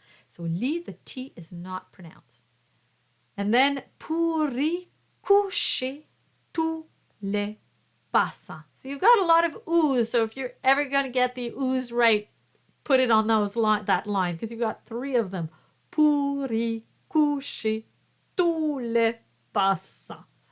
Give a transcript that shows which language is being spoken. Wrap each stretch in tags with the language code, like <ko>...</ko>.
<en>So li, the T is not pronounced.</en> <fr>And then pour y coucher tous les passants.</fr> <en>So you've got a lot of oohs. So if you're ever going to get the oohs right, put it on that line because you've got 3 of them.</en> <fr>Pour y coucher tous les passants.</fr>